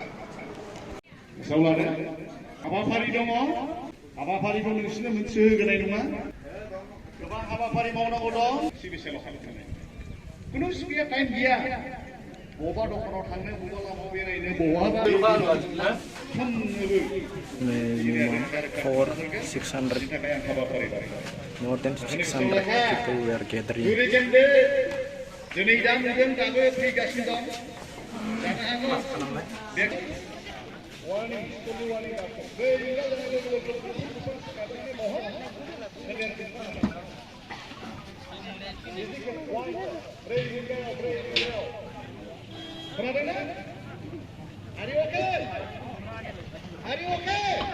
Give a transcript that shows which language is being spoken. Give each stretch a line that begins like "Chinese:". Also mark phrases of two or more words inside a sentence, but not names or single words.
Bodo: हाबाफारि दङ। हाबाफारिखौ नोंसोरनो मोनसे होनाय नङा। गोबां हाबाफारि मावनांगौ दं। सिबिसेलाव हाबनानै कुनु स्पेयार टाइम गैया। बबेबा दखानाव थांनो, बबेबा लामायाव बेरायनो, बहाबा
English: for 600 more than 600 people were gathering.
Bodo: दिनै दा नुदों दाबो फैगासिनो दं। जानो हागौ खोनादोंना?
English: Are you okay? Are you okay?